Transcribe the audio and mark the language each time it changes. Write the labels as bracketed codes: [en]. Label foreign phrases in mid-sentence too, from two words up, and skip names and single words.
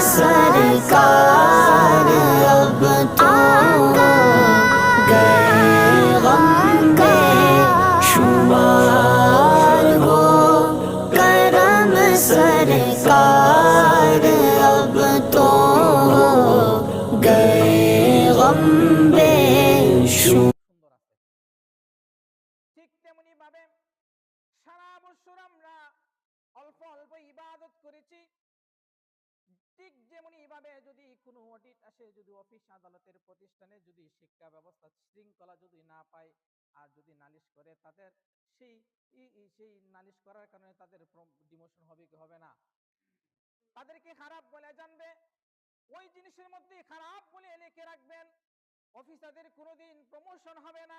[ur] सरकार अब तो गए गम बेशुमार हो करम सरकार अब तो गए गम बेशुमार। [bn] ঠিক তেমনি ভাবে সারা বছর আমরা অল্প অল্প ইবাদত করেছি, ঠিক যেমনি ভাবে যদি কোনো অডিট আসে, যদি অফিস আদালতের প্রতিষ্ঠানে যদি শিক্ষা ব্যবস্থা শৃঙ্খলা যদি না পায় আর যদি নালিশ করে তাদের সেই সেই নালিশ করার কারণে তাদের ডিমোশন হবে কি হবে না, তাদেরকে খারাপ বলে জানবে, ওই জিনিসের মধ্যে খারাপ বলে লিখে রাখবেন, অফিসারদের কোনোদিন প্রমোশন হবে না।